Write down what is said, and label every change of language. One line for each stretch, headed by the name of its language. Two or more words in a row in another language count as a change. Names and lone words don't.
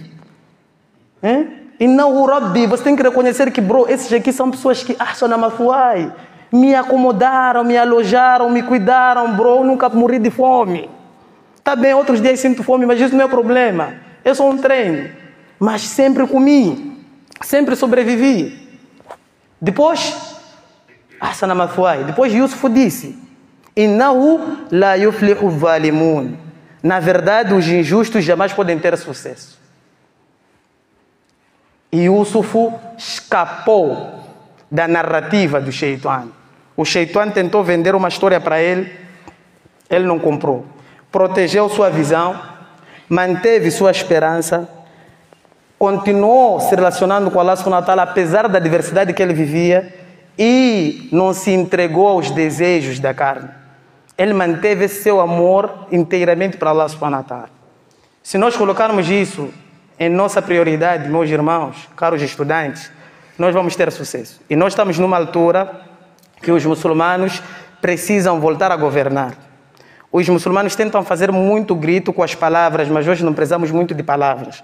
Portuguese: E não o Rabbi, você tem que reconhecer que, bro, esses aqui são pessoas que me acomodaram, me alojaram, me cuidaram, bro, eu nunca morri de fome. Tá bem, outros dias sinto fome, mas isso não é problema. Eu sou um treino. Mas sempre comi. Sempre sobrevivi. Depois, depois Yusuf disse,
Arabic: إنه لا يفلح الظالمون.
Portuguese: Na verdade, os injustos jamais podem ter sucesso. E Yusuf escapou da narrativa do Shaitan. O Shaitan tentou vender uma história para ele. Ele não comprou. Protegeu sua visão, manteve sua esperança, continuou se relacionando com
Arabic: الله سبحانه وتعالى,
Portuguese: apesar da diversidade que ele vivia, e não se entregou aos desejos da carne. Ele manteve esse seu amor inteiramente para
Arabic: الله سبحانه وتعالى.
Portuguese: Se nós colocarmos isso em nossa prioridade, meus irmãos, caros estudantes, nós vamos ter sucesso. E nós estamos numa altura que os muçulmanos precisam voltar a governar. Os muçulmanos tentam fazer muito grito com as palavras, mas hoje não precisamos muito de palavras.